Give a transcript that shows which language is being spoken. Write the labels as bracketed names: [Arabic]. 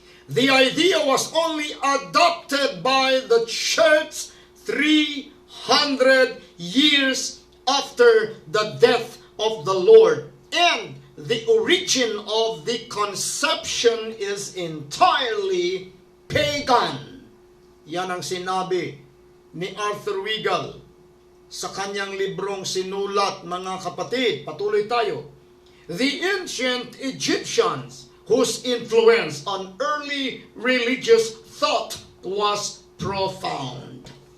[English] The idea was only adopted by the church 300 years after the death of the Lord. And the origin of the conception is entirely pagan. [Filipino] Yan ang sinabi ni Arthur Weigall sa kanyang librong sinulat, mga kapatid. Patuloy tayo. [English] The ancient Egyptians, whose influence on early religious thought was profound.